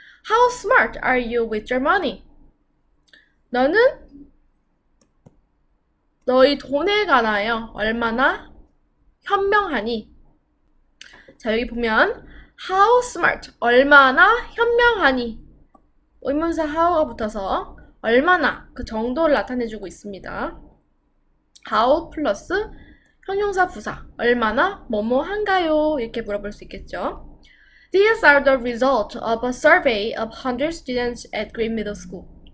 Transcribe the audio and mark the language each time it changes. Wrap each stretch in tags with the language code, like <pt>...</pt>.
<en>How smart are you with your money?</en> <ko>너는 너희 돈에 관하여 얼마나 현명하니? 자, 여기 보면</ko> <en>how smart,</en> <ko>얼마나 현명하니, 의문사 how가 붙어서 얼마나 그 정도를 나타내주고 있습니다. how 플러스 형용사 부사, 얼마나 뭐뭐한가요? 이렇게 물어볼 수 있겠죠.</ko> <en>These are the result of a survey of 100 students at Green Middle School.</en>